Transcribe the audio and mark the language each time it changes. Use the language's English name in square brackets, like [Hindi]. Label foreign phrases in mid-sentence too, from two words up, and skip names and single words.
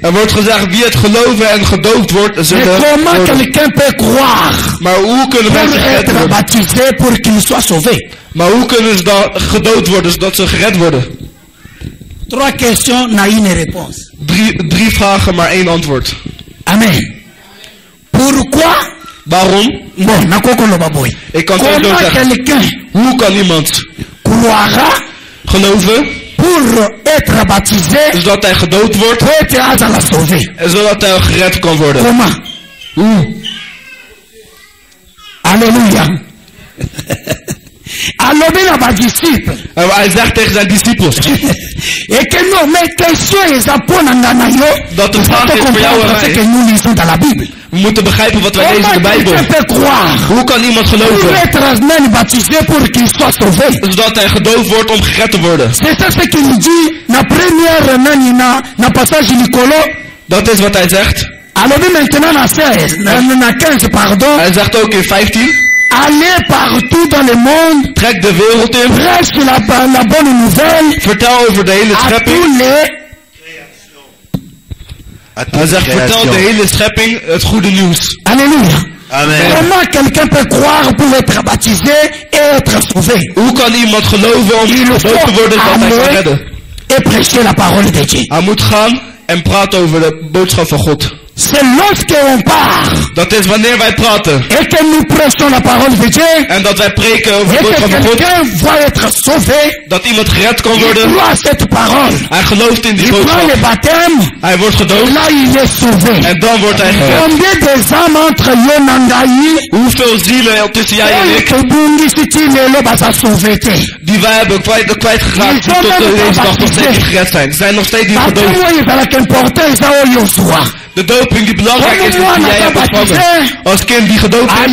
[Dutch] Er wordt gezegd, wie het geloven en gedoopt wordt, [French] Mais [Dutch] zullen [French] comment [Dutch] worden. [French] quelqu'un peut croire [Dutch] Maar hoe kunnen [French] pour [Dutch] mensen gered [French] être [Dutch] worden? [French] baptisé pour qu'il soit sauvé? [Dutch] Maar hoe kunnen ze dan gedoopt worden zodat ze gered worden? [French] Trois questions, na une réponse. [Dutch] Drie vragen, maar één antwoord. [French] Amen. Pourquoi? [Dutch] Waarom? [Lingala] Bon, nakokoloba boy. [Dutch] Ik kan het ook [French] Comment [Dutch] zo zeggen. [French] quelqu'un [Dutch] Hoe kan iemand [French] croira [Dutch] geloven [French] pour être baptisé [Dutch] zodat hij gedoopt wordt [French] pour être azala sauvé? [Dutch] en zodat hij gered kan worden? [French] Comment? [Dutch] Hoe? [Lingala] Alléluia. Alobi na badisciple. [Dutch] En hij zegt tegen zijn discipels [French] Et que non, mais question [Lingala] eza mpona nga na yo. [Dutch] dat de [French] Il faut [Dutch] vraag is voor jou en [French] comprendre ce que [Dutch] mij. [French] nous lisons dans la Bible. [Dutch] We moeten begrijpen wat wij lezen in de [French] Comment [Dutch] Bijbel. [French] quelqu'un peut croire [Dutch] Hoe kan iemand [French] pour [Dutch] geloven [French] être même baptisé pour qu'il soit sauvé? [Dutch] zodat hij gedoopt wordt om gered te worden? [French] C'est ça ce qu'il dit na première [Lingala] nani na passage likolo. [Dutch] Dat is wat hij zegt. [Lingala] Alobi maintenant na 16, na 15 pardon. [Dutch] Hij zegt ook in 15, [French] Allez partout dans le monde, [Dutch] trek de wereld in, [French] prêche la bonne nouvelle [Dutch] vertel over de hele [French] à [Dutch] schepping. [French] tous les. À toute [Dutch] Hij zegt, vertel [French] création. [Dutch] de hele schepping het goede nieuws. [French] Alléluia. Amen. Comment quelqu'un peut croire pour être baptisé et être sauvé? [Dutch] Hoe kan iemand geloven om [French] Il [Dutch] gedoopt te worden zodat hij kan [French] aller [Dutch] redden? [French] et prêcher la parole de Dieu. [Dutch] Hij moet gaan en praten over de boodschap van God. [French] C'est lorsqu'on part [Dutch] Dat is wanneer wij praten [French] et que nous prêchons la parole de Dieu [Dutch] en dat wij preken over [French] et [Dutch] de [French] que [Dutch] boodschap van God, [French] quelqu'un va être sauvé. [Dutch] dat iemand gered kan [French] Il [Dutch] worden. [French] croit à cette parole. [Dutch] Hij gelooft in die [French] Il prend [Dutch] boodschap. [French] le baptême. [Dutch] Hij wordt gedoopt [French] Là, il est sauvé. [Dutch] en dan wordt hij gered. [French] Combien des âmes entre [Lingala] yo na ngai [Dutch] Hoeveel zielen tussen jij en [Lingala] oyo [Dutch] ik [Lingala] tobungisi ti lelo baza sauvé te? [Dutch] die wij hebben kwijtgeraakt die tot deze dag nog steeds niet gered zijn. Ze zijn nog steeds niet [French] Baptême [Dutch] gedoopt. [Lingala] oyo ezalaka important eza oyo ozwa. [Dutch] De doping die belangrijk is, die jij hebt ontvangen. Als kind die gedoopt is.